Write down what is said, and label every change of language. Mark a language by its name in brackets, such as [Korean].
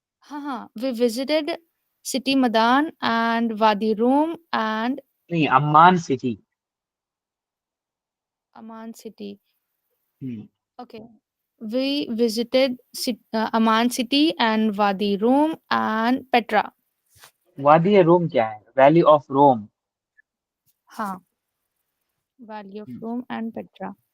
[English] ہاں we visited city Madan and Wadi Rum and [Urdu] نہیں امان city. [English] Amman city. Hmm. Okay, we visited Amman city and Wadi Rum and Petra. [Urdu] وادی روم کیا ہے؟ [English] Valley of Rum. ہاں Valley of Rome and Petra.